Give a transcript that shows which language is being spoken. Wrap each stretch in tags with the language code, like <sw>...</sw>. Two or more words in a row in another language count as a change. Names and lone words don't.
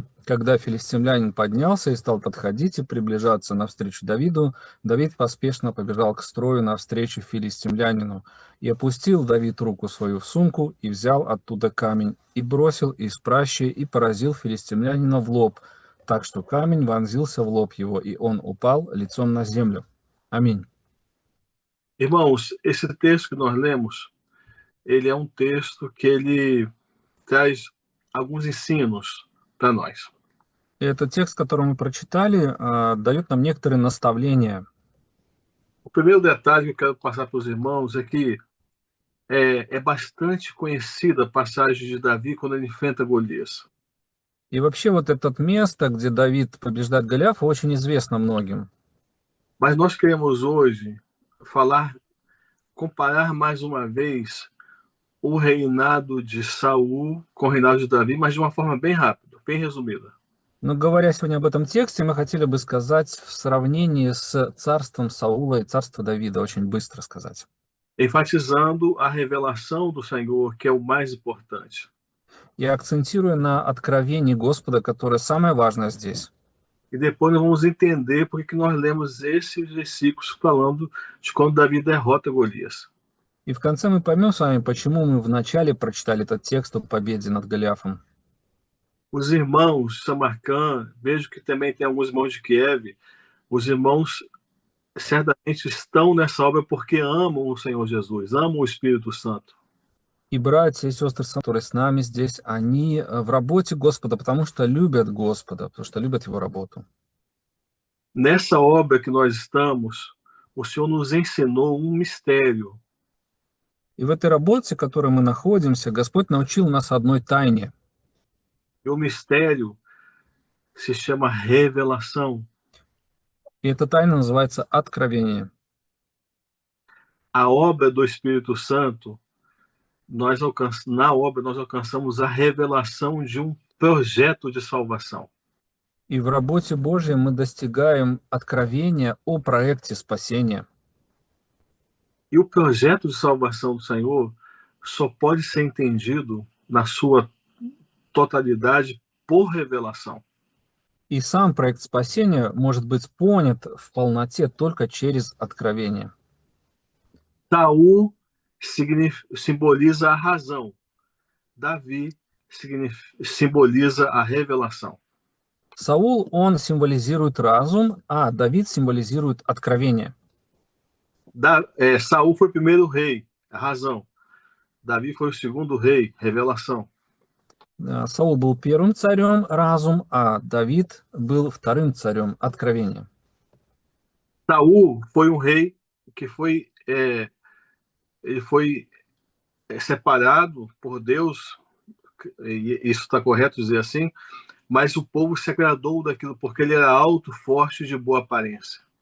<ru>«Когда филистимлянин поднялся и стал подходить и приближаться навстречу Давиду, Давид поспешно побежал к строю навстречу филистимлянину. И опустил Давид руку свою в сумку, и взял оттуда камень, и бросил из пращи, и поразил филистимлянина в лоб, так что камень вонзился в лоб его, и он упал лицом на землю». Аминь.</ru> <pt>Irmãos, esse texto que nós lemos, ele é um texto que ele traz alguns ensinos para nós.</pt> <ru>И этот текст, который мы прочитали, дает нам некоторые наставления.</ru> <pt>O primeiro detalhe que eu quero passar para os irmãos é que é bastante conhecida a passagem de Davi quando ele enfrenta Golias.</pt> <ru>И вообще вот это место, где Давид побеждает Голиафа, очень известно многим.</ru> <pt>Mas nós queremos hoje comparar mais uma vez o reinado de Saul com o reinado de Davi, mas de uma forma bem rápida, bem resumida.</pt> <ru>Но говоря сегодня об этом тексте, мы хотели бы сказать в сравнении с царством Саула и царством Давида, очень быстро сказать.</ru> <pt>Enfatizando a revelação do Senhor, que é o mais importante.</pt> <ru>И акцентируя на откровении Господа, которое самое важное здесь.</ru> <pt>E depois nós vamos entender por que nós lemos esses versículos falando de quando Davi derrota Golias.</pt> <ru>И в конце мы поймем с вами, почему мы вначале прочитали этот текст о победе над Голиафом.</ru> <pt>Os irmãos de Samarcã, vejo que também tem alguns irmãos de Kiev, os irmãos certamente estão nessa obra porque amam o Senhor Jesus, amam o Espírito Santo.</pt> <ru>И братья и сестры, которые с нами здесь, они в работе Господа, потому что любят Господа, потому что любят Его работу.</ru> <pt>Nessa obra que nós estamos, o Senhor nos ensinou um mistério.</pt> <ru>И в этой работе, в которой мы находимся, Господь научил нас одной тайне.</ru> <pt>E o mistério se chama revelação.</pt> <ru>И эта тайна называется откровение.</ru> <pt>A obra do Espírito Santo, na obra nós alcançamos a revelação de um projeto de salvação.</pt> <ru>И в работе Божьей мы достигаем откровения о проекте спасения.</ru> <pt>E o projeto de salvação do Senhor só pode ser entendido na sua totalidade por revelação.</pt> <ru>И сам проект спасения может быть понят в полноте только через откровение.</ru> <pt>Saul simboliza a razão. Davi simboliza a revelação.</pt> <ru>Саул, он символизирует разум, а Давид символизирует откровение.</ru> <pt>Saul foi o primeiro rei, a razão. Davi foi o segundo rei, revelação.</pt> <ru>Саул был первым царем, разум, а Давид был вторым царем, откровение.</ru> <pt>Saul foi um rei que ele foi separado por Deus, e isso está correto dizer assim, mas o povo se agradou daquilo porque ele era alto, forte e de boa aparência.</pt>